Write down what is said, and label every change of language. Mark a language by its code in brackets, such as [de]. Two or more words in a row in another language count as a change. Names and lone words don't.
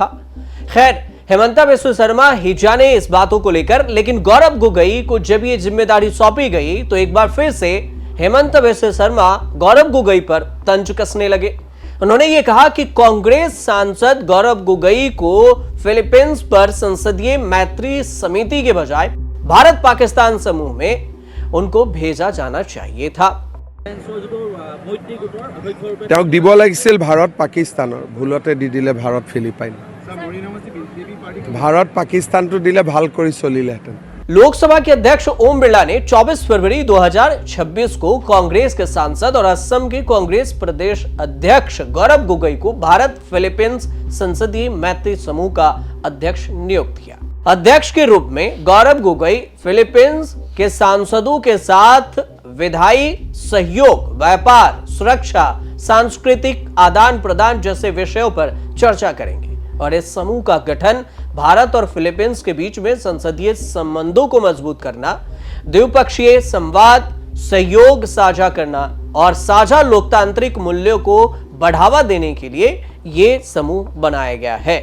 [hi] खैर, हेमंता बिस्वा शर्मा ही जाने इस बातों को लेकर, लेकिन गौरव गोगोई को जब ये जिम्मेदारी सौंपी गई तो एक बार फिर से हेमंता बिस्वा शर्मा गौरव गोगोई पर तंज कसने लगे। उन्होंने ये कहा कि कांग्रेस सांसद गौरव गोगोई को फिलीपींस पर संसदीय मैत्री समिति के बजाय भारत पाकिस्तान समूह में उनको भेजा जाना चाहिए था। [as] দিব লাগিছিল ভাৰত পাকিস্তানৰ, ভুলতে দি দিলে ভাৰত ফিলিপাইন। ভাৰত পাকিস্তানটো দিলে ভাল কৰি চলিলেহেঁতেন। [hi] लोकसभा के अध्यक्ष ओम बिरला ने 24 फरवरी 2026 को कांग्रेस के सांसद और असम के कांग्रेस प्रदेश अध्यक्ष गौरव गोगोई को भारत फिलीपींस संसदीय मैत्री समूह का अध्यक्ष नियुक्त किया। अध्यक्ष के रूप में गौरव गोगोई फिलीपींस के सांसदों के साथ विधायी सहयोग, व्यापार, सुरक्षा, सांस्कृतिक आदान प्रदान जैसे विषयों पर चर्चा करेंगे और इस समूह का गठन भारत और फिलीपींस के बीच में संसदीय संबंधों को मजबूत करना, द्विपक्षीय संवाद, सहयोग साझा करना और साझा लोकतांत्रिक मूल्यों को बढ़ावा देने के लिए यह समूह बनाया गया है।